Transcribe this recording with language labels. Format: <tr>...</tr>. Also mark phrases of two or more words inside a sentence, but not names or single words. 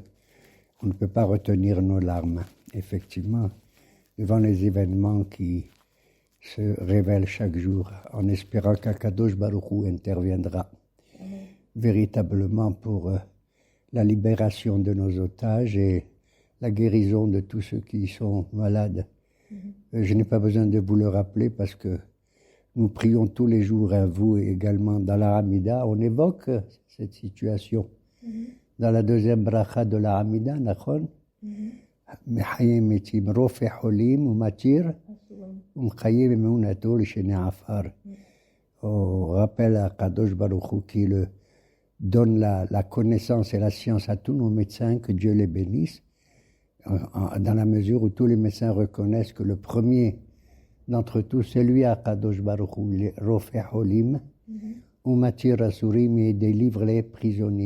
<fr>On ne peut pas retenir nos larmes. Effectivement, devant les événements qui se révèlent chaque jour, en espérant qu'</fr> <he>הקדוש ברוך הוא</he> <fr>interviendra véritablement pour la libération de nos otages et la guérison de tous ceux qui sont malades. Je n'ai pas besoin de vous le rappeler parce que nous prions tous les jours, à vous et également dans la Hamida, on évoque cette situation. Dans la deuxième bracha de la Hamida,</fr> <he>נכון, מחיה מתים רופא חולים ומתיר ומקיים אמונתו לישני עפר.</he> <fr>On rappelle à</fr> <he>קדוש ברוך הוא</he> <fr>qui donne la connaissance et la science à tous nos médecins, que Dieu les bénisse, dans la mesure où tous les médecins reconnaissent que le premier d'entre tous, c'est lui à</fr> <he>קדוש ברוך הוא,</he> <fr>il est</fr> <he>רופא חולים, ou מתיר אסורים,</he> <fr>et délivre les prisonniers.</fr>